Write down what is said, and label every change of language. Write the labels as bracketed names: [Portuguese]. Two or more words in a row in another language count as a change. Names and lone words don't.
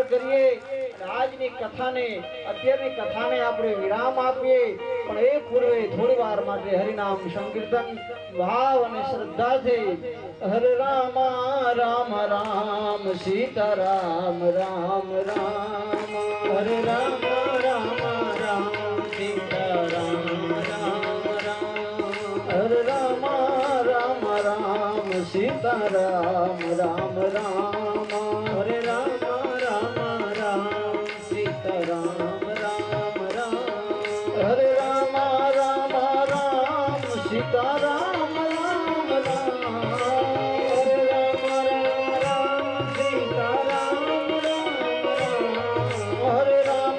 [Gujarati] કરીએ આજની કથાને અત્યારની કથાને આપણે વિરામ આપીએ પણ એ પૂર્વે થોડી વાર માટે હરિનામ સંકીર્તન ભાવ અને શ્રદ્ધાથી હરે રામ રામ રામ સીતા રામ રામ રામ હરે રામ રામ રામ સીતા રામ રામ રામ હરે રામ રામ રામ सीताराम राम राम हरे राम राम राम सीताराम राम राम हरे राम राम राम सीताराम राम राम हरे राम राम राम सीताराम राम राम हरे राम